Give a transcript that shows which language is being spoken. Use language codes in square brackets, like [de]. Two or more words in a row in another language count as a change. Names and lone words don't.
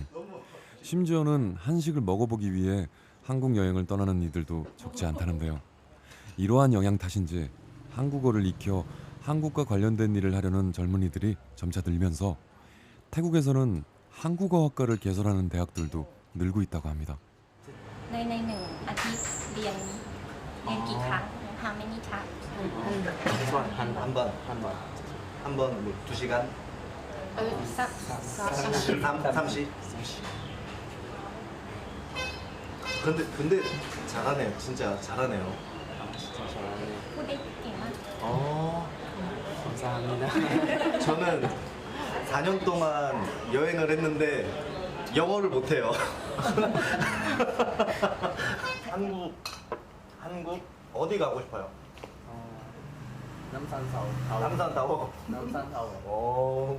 [ko] 심지어는 한식을 먹어보기 위해 한국 여행을 떠나는 이들도 적지 않다는데요. 이러한 영향 탓인지 한국어를 익혀 한국과 관련된 일을 하려는 젊은이들이 점차 늘면서 태국에서는 한국어학과를 개설하는 대학들도 늘고 있다고 합니다. [th] ใน1 อาทิตย์เรียนกี่ครั้ง [en] How many times? [ko] 한번 뭐 2시간? 30? 근데 잘하네요. 진짜 잘하네요. 진짜 잘하네. [th] พูดได้เก่งมาก [ko] 감사합니다. 저는 4년 동안 여행을 했는데 영어를 못해요. 한국 어디 가고 싶어요? 남산타워. 오.